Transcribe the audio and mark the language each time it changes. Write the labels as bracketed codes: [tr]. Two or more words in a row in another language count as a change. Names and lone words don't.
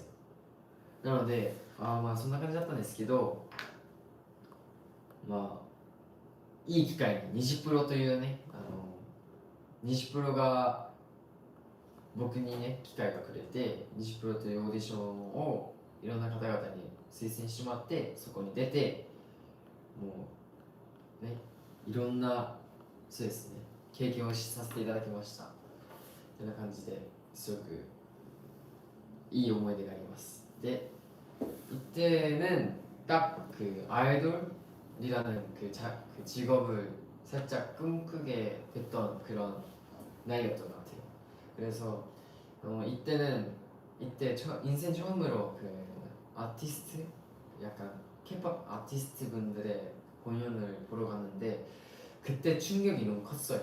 [ja] なのでまあそんな感じだったんですけど、まあいい機会にニジプロというね、ニジプロが僕にね機会がくれて、ニジプロというオーディションをいろんな方々に推薦してもらって、そこに出て、もうねいろんなそうですね経験をさせていただきました。こんな感じですごくいい思い出があります。 [ko] 네, 이때는 딱 그 아이돌이라는 그 직업을 살짝 꿈꾸게 됐던 그런 나이였던 것 같아요. 그래서 이때 인생 처음으로 그 아티스트, 약간 K-pop 아티스트 분들의 공연을 보러 갔는데 그때 충격이 너무 컸어요.